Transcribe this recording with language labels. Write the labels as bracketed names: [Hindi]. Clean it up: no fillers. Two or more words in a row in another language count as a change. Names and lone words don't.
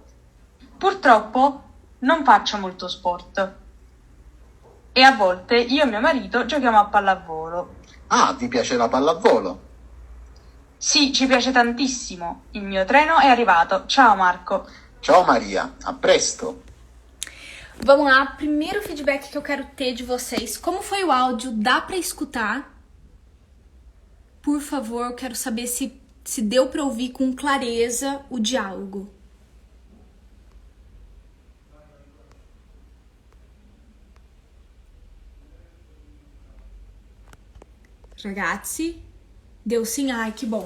[Italian] Purtroppo non faccio molto sport e a volte io e mio marito giochiamo a pallavolo. Ah, vi piace la pallavolo? Sì, ci piace tantissimo. Il mio treno è arrivato. Ciao Marco. Ciao Maria, a presto! [Portuguese] Vamos lá, primeiro feedback que eu quero ter de vocês. Como foi o áudio? Dá pra escutar? Por favor, eu quero saber se deu pra ouvir com clareza o diálogo. Ragazzi, deu sim? Ai, que bom.